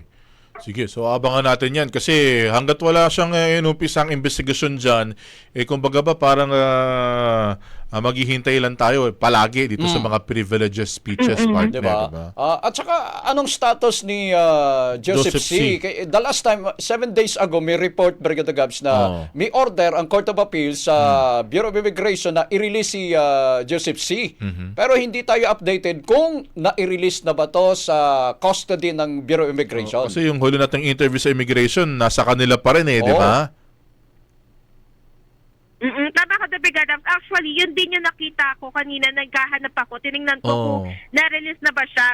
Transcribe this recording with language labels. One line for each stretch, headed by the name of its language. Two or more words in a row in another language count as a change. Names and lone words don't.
Filipino: Sige, so abangan natin yan kasi hanggat wala siyang inumpisang investigasyon dyan, kumbaga ba parang maghihintay lang tayo palagi dito sa mga
English: privileges speeches,
Filipino: partner, Diba? diba? At saka, anong status ni Joseph C?
English: The last time, 7 days ago,
Filipino: may report, Brigada Gabs, na may order ang Court of Appeals sa Bureau of Immigration na i-release si Joseph C. Pero hindi tayo updated kung na-release na ba to sa custody ng Bureau of Immigration. Kasi yung huli nating interview sa immigration, nasa kanila pa rin di ba? Tama ka na, Brigada. Actually, yun din yung nakita ko kanina, naghahanap ako, tinignan ko kung na-release na ba siya.